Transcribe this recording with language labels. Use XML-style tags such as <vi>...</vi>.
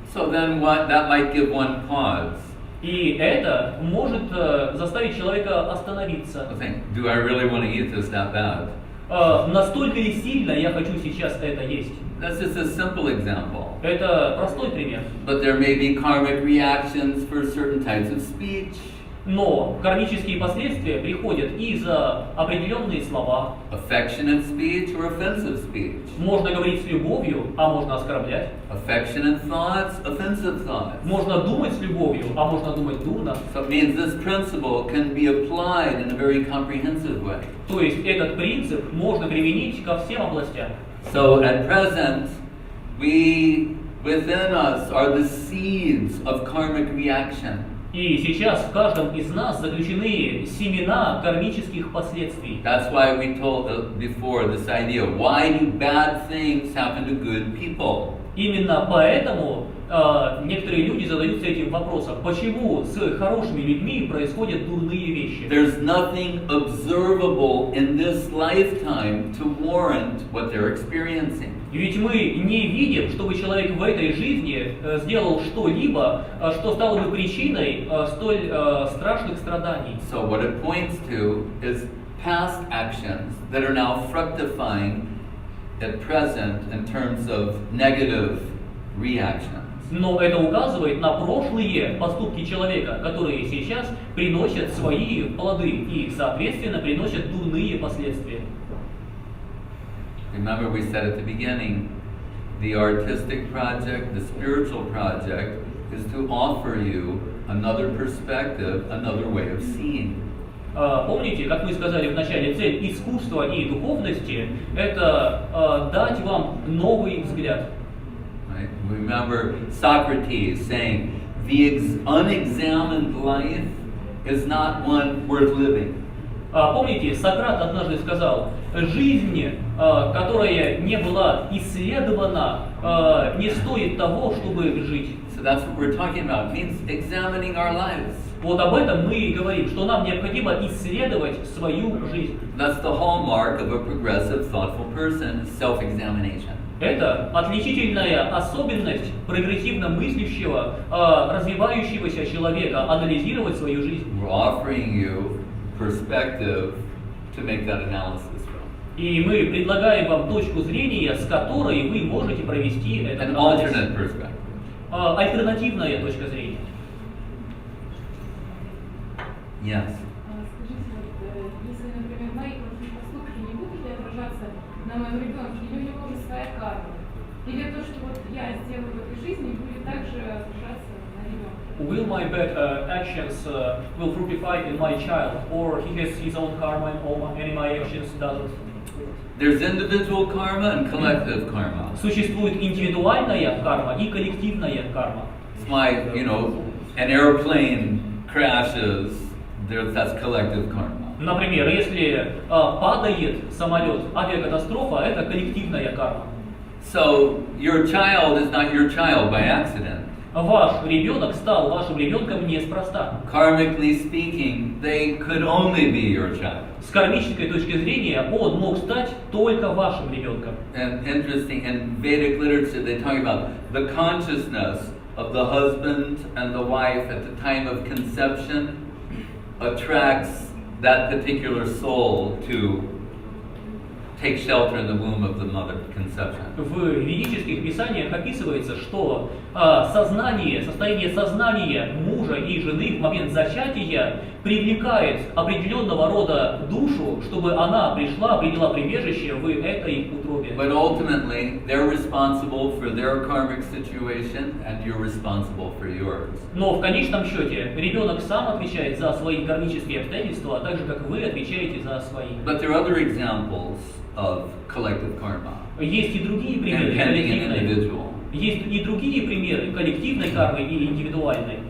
<en>So then that might give one pause.</en> <ru>И это может заставить человека остановиться.</ru> <en>Think, do I really want to eat this that bad?</en> <ru>Настолько ли сильно я хочу сейчас это есть?</ru> <en>That's just a simple example.</en> <ru>Это простой пример.</ru> <en>But there may be karmic reactions for certain types of speech.</en> <ru>Но кармические последствия приходят и за определенные слова.</ru> <en>Affectionate speech or offensive speech.</en> <ru>Можно говорить с любовью, а можно оскорблять.</ru> <en>Affectionate thoughts, offensive thoughts.</en> <ru>Можно думать с любовью, а можно думать дурно.</ru> <en>So it means this principle can be applied in a very comprehensive way.</en> <ru>То есть этот принцип можно применить ко всем областям.</ru> <en>So at present, within us are the seeds of karmic reaction.</en> <ru>И сейчас в каждом из нас заключены семена кармических последствий.</ru> <en>That's why we told before this idea, why do bad things happen to good people?</en> <ru>Именно поэтому некоторые люди задаются этим вопросом, почему с хорошими людьми происходят дурные вещи.</ru> <en>There's nothing observable in this lifetime to warrant what they're experiencing.</en> <ru>Ведь мы не видим, чтобы человек в этой жизни сделал что-либо, что стало бы причиной столь страшных страданий.</ru> <en>So what it points to is past actions that are now fructifying at present in terms of negative reactions.</en> <ru>Но это указывает на прошлые поступки человека, которые сейчас приносят свои плоды и, соответственно, приносят дурные последствия.</ru> <en>Remember we said at the beginning, the artistic project, the spiritual project is to offer you another perspective, another way of seeing.</en> <ru>Помните, как мы сказали в начале, цель искусства и духовности – это дать вам новый взгляд.</ru> <en>Right? Remember Socrates saying, the unexamined life is not one worth living.</en> <ru>Помните, Сократ однажды сказал, жизнь, которая не была исследована, не стоит того, чтобы жить.</ru> <en>So that's what we're talking about. It means examining our lives.</en> <ru>Вот об этом мы и говорим, что нам необходимо исследовать свою жизнь.</ru> <en>That's the hallmark of a progressive, thoughtful person, self-examination.</en> <ru>Это отличительная особенность прогрессивно мыслящего, развивающегося человека, анализировать свою жизнь.</ru> <en>We're offering you perspective to make that analysis from.</en> <ru>И мы предлагаем вам точку зрения, с которой вы можете провести этот</ru> <en>An</en> <ru>анализ.</ru> <en>alternate perspective.</en> <ru>Альтернативная точка зрения.</ru> <en>Yes.</en> <ru>Скажите, вот, если, например, мои поступки не будут ли отражаться на моем ребенке, или у него уже своя карма? Или то, что вот я сделаю в этой жизни, будет также отражаться на ребенке?</ru> <en>Will my bad actions will fructify in my child, or he has his own karma and my actions doesn't? There's individual karma and collective karma.</en> <ru>Существует индивидуальная карма и коллективная карма.</ru> <en>It's like, an airplane crashes, that's collective karma.</en> <ru>Например, если падает самолет, авиакатастрофа, это коллективная карма.</ru> <en>So your child is not your child by accident.</en> <ru>Ваш ребенок стал вашим ребенком неспроста.</ru> <en>Karmically speaking, they could only be your child.</en> <ru>С кармической точки зрения он мог стать только вашим ребенком.</ru> <en>And interesting, in Vedic literature, they talk about the consciousness of the husband and the wife at the time of conception attracts that particular soul to take shelter in the womb of the mother conception.</en> <ru>В ведических писаниях описывается, что состояние сознания мужа и жены в момент зачатия привлекает определенного рода душу, чтобы она пришла, приняла прибежище в этой утробе.</ru> <en>But ultimately, they're responsible for their karmic situation, and you're responsible for yours.</en> <ru>Но в конечном счете ребенок сам отвечает за свои кармические обстоятельства, а так же, как вы отвечаете за свои.</ru> <en>But there are other examples of collective karma.</en> <ru>Есть и другие примеры</ru> <en>Depending on</en> <ru>коллективной.</ru> <en>individual.</en> <ru>Есть и другие примеры коллективной кармы и индивидуальной.</ru>